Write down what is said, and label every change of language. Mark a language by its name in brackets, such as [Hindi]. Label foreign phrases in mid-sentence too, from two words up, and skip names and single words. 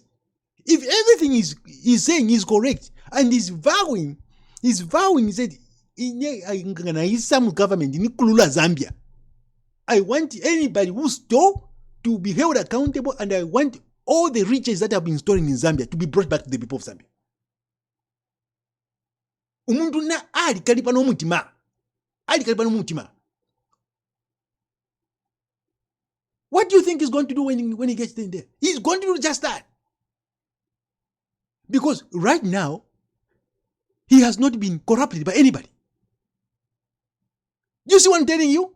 [English] If everything is saying is correct and is vowing, he said, some government in Zambia. I want anybody who stole to be held accountable, and I want all the riches that have been stolen in Zambia to be brought back to the people of Zambia. [Bemba] Umuntu na ali kalipa no mutima. Ali kalipa no mutima. [English] What do you think he's going to do when he gets in there? He's going to do just that. Because right now, he has not been corrupted by anybody. You see what I'm telling you?